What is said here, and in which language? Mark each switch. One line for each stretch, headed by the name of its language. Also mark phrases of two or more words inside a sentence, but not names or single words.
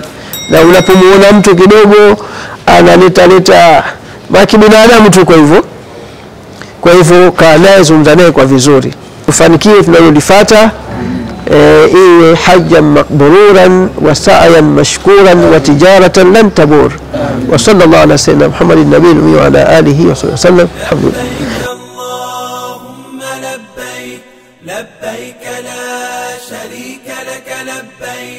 Swahili: Na unapomuona mtu kidogo analeta baki binadamu tu, kwa hivyo kaa naye, zungumza naye kwa vizuri, tufanikiwe tunalolifuata.
Arabic: iwe حجا مبرورا وسعيا مشكورا وتجارة لن تبور. وصلى الله على سيدنا محمد النبي وعلى آله وسلم. اللهم لبيك لبيك لا شريك لك لبيك.